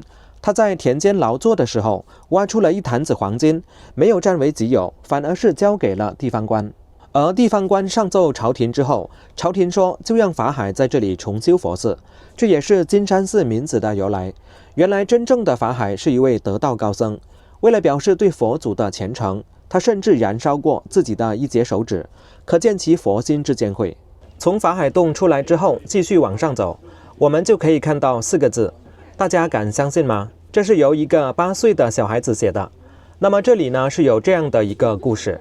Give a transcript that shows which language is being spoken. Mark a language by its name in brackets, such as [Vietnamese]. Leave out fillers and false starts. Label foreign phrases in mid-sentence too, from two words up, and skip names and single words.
[Chinese] 他在田間勞作的時候，挖出了一壇子黃金，沒有佔為己有，反而是交給了地方官。而地方官上奏朝廷之後，朝廷說就讓法海在這裡重修佛寺，這也是金山寺名字的由來。原來真正的法海是一位得道高僧，為了表示對佛祖的虔誠，他甚至燃燒過自己的一截手指，可見其佛心之堅慧。從法海洞出來之後，繼續往上走，我們就可以看到4個字，大家敢相信嗎？這是由一個8歲的小孩子寫的。那麼這裡呢是有這樣的一個故事。